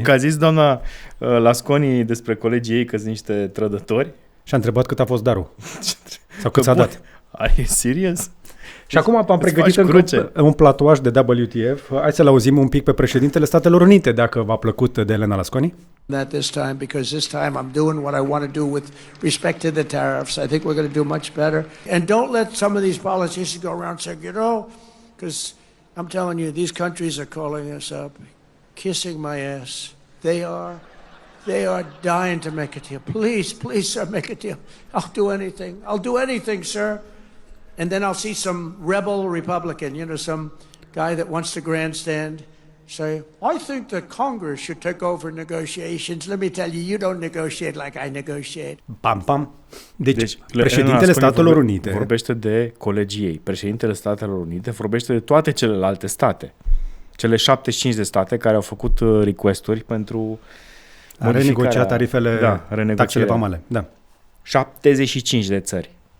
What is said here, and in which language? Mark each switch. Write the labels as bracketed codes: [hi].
[ro] Că a zis doamna Lasconi despre colegii ei că sunt niște trădători. Și a întrebat cât a fost darul. Sau cât s-a dat. [en] Are you serious? [ro] Și acum am pregătit un platoaj de WTF. Hai să-l auzim un pic pe președintele Statelor Unite, dacă v-a plăcut, de Elena Lasconi. [en] That this time, because this time I'm doing what I want to do with respect to the tariffs. I think we're going to do much better. And don't let some of these politicians go around saying, you know, because I'm telling you, these countries are calling us up, kissing my ass. They are dying to make a deal. Please, sir, make a deal. I'll do anything. I'll do anything, sir. And then I'll see some rebel Republican, you know, some guy that wants to grandstand, say, I think that Congress should take over negotiations. Let me tell you, you don't negotiate like I negotiate. Pam, pam. [ro] Deci președintele Statelor Unite vorbește de colegii ei. Președintele Statelor Unite vorbește de toate celelalte state. Cele 75 de state care au făcut request-uri pentru a renegociat tarifele, taxele vamale. Da. 75 de țări.